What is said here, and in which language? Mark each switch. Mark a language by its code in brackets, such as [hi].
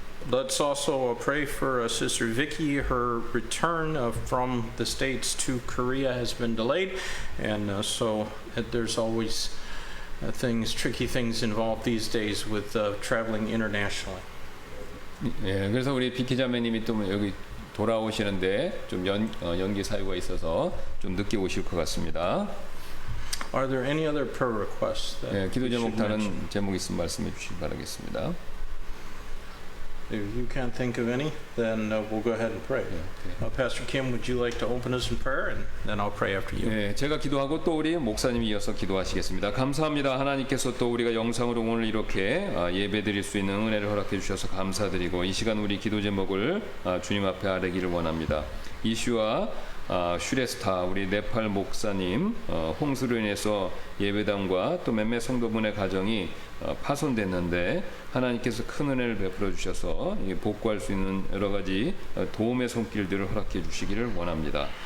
[en] Let's also pray for Sister Vicky. Her return from the States to Korea has been delayed, and so there's always tricky things involved these days with traveling internationally. [ko] 예, 그래서 우리 비키 자매님이 또 여기 돌아오시는데 좀 연기 사유가 있어서 좀 늦게 오실 것 같습니다. [en] Are there any other prayer requests? [ko] 예, 기도 제목 다른 제목 있으면 말씀해 주시기 바라겠습니다. [en] If you can't think of any, then we'll go ahead and pray. Pastor Kim, would you like to open us in prayer, and then I'll pray after you. [ko] 네, 제가 기도하고 또 우리 목사님이 이어서 기도하시겠습니다. 감사합니다. 하나님께서 또 우리가 영상으로 오늘 이렇게 예배드릴 수 있는 은혜를 허락해 주셔서 감사드리고 이 시간 우리 기도 제목을 주님 앞에 아뢰기를 원합니다. 이슈와 슈레스타 우리 네팔 목사님 홍수로 인해서 예배당과 또 몇몇 성도분의 가정이 파손됐는데 하나님께서 큰 은혜를 베풀어 주셔서 복구할 수 있는 여러 가지 도움의 손길들을 허락해 주시기를 원합니다.